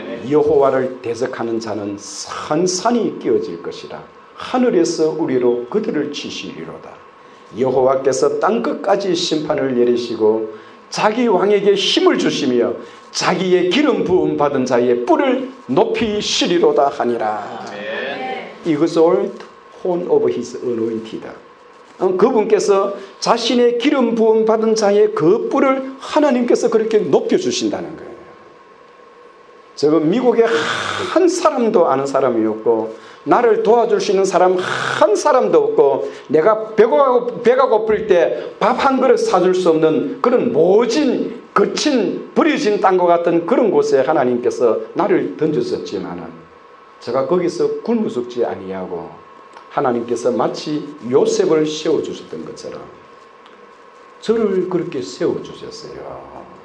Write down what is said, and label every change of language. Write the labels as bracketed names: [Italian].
[Korean] 여호와를 대적하는 자는 산산이 끼어질 것이라. 하늘에서 우리로 그들을 치시리로다. 여호와께서 땅끝까지 심판을 내리시고 자기 왕에게 힘을 주시며 자기의 기름 부음 받은 자의 뿔을 높이시리로다 하니라. [English] He exalted horn of his anointed. [Korean] 그분께서 자신의 기름 부음 받은 자의 그 뿔을 하나님께서 그렇게 높여주신다는 거예요. 지금 미국에 한 사람도 아는 사람이 없고 나를 도와줄 수 있는 사람 한 사람도 없고 내가 배가 고플 때 밥 한 그릇 사줄 수 없는 그런 모진 거친 버려진 땅과 같은 그런 곳에 하나님께서 나를 던졌었지만은 제가 거기서 굶어 죽지 아니하고 하나님께서 마치 요셉을 세워주셨던 것처럼 저를 그렇게 세워주셨어요.